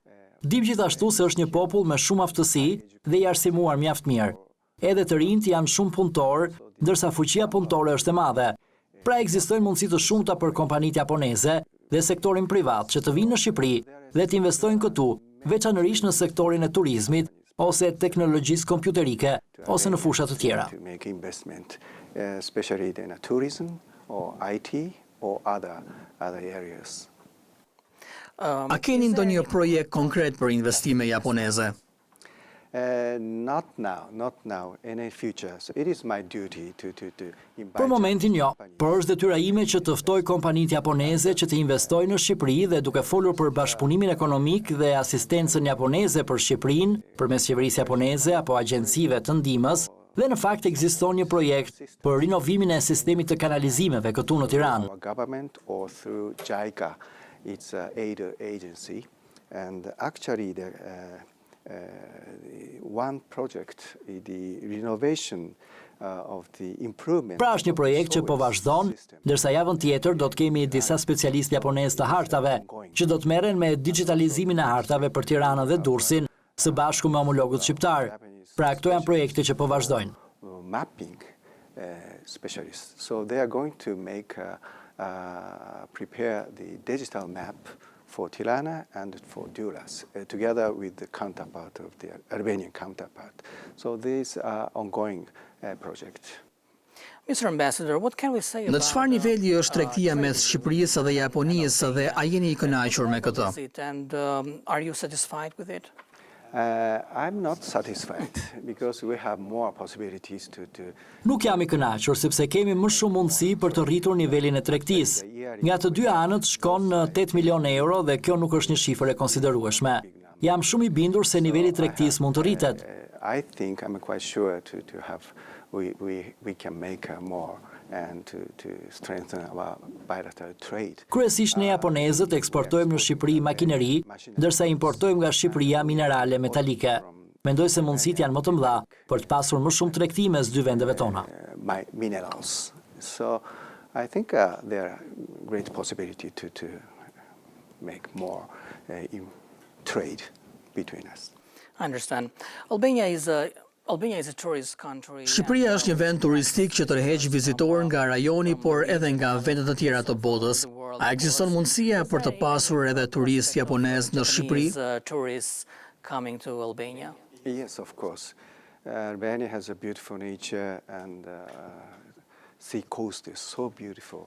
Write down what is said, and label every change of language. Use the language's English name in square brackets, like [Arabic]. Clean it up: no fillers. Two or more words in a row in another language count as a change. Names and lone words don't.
[Albanian] Dim gjithashtu se është një popull me shumë aftësi dhe i arsimuar mjaft mirë. Edhe të rinjt janë shumë punëtor, ndërsa fuqia punëtore është e madhe. Pra ekzistojnë mundësi të shumta për kompanitë japoneze dhe sektorin privat që të vinë në Shqipëri dhe të investojnë këtu, veçanërisht në sektorin e turizmit ose teknologjisë kompjuterike ose në fusha të tjera. [English] Especially in tourism or IT or other areas. [Albanian] A keni ndonjë projekt konkret për investime japoneze? [English] Not now, in the future. So it is my duty to invite... [Albanian] Për momentin jo, por është detyra ime që të ftoj kompanitë japoneze që të investojnë në Shqipëri dhe duke folur për bashkëpunimin ekonomik dhe asistencën japoneze për Shqipërinë, përmes qeverisë japoneze apo agjencive të ndihmës, Dhe në fakt ekziston një projekt për rinovimin e sistemit të kanalizimeve këtu në Tiranë. [English] Our government or through JICA, it's an aid agency, and actually the one project, the renovation of the improvement. [Albanian] Pra është një projekt që po vazhdon, ndërsa javën tjetër do të kemi disa specialistë japonez të hartave, që do të merren me digitalizimin e hartave për Tiranën dhe Durrësin, së bashku me homologët shqiptar. Pra këto janë projekte që po vazhdojnë. [English] Mapping specialists. So they are going to prepare the digital map for Tirana and for Durrës, together with the counterpart of the Albanian counterpart. So these are ongoing project. Mr. Ambassador, what can we say [Albanian] Në [English] about [Albanian] çfarë niveli është tregtia mes Shqipërisë dhe Japonisë dhe a jeni i kënaqur me këtë? [English] and are you satisfied with it? I'm not satisfied because we have more possibilities to [Albanian] Nuk jam i kënaqur sepse kemi më shumë mundësi për të rritur nivelin e tregtisë. Nga të dy anët shkon në 8 milion euro dhe kjo nuk është një shifër e konsiderueshme. Jam shumë i bindur se niveli i tregtisë mund të rritet. [English] I think I'm quite sure to have we can make more and to strengthen our bilateral trade. [Albanian] Kryesisht ne japonezët eksportojmë në Shqipëri makineri, ndërsa importojmë nga Shqipëria minerale metalike. Mendoj se mundësitë janë më të mëdha për të pasur më shumë tregti mes dy vendeve tona. [English] Minerals. So I think there are great possibility to make more trade between us. I understand. Albania is a tourist country. [Albanian] Shqipëria është një vend turistik që tërheq vizitorë nga rajoni, por edhe nga vendet të tjera të botës. A ekziston mundësia për të pasur edhe turistë japonez në Shqipëri? [English] Tourists coming to Albania. Yes, of course. Albania has a beautiful nature and sea coast is so beautiful.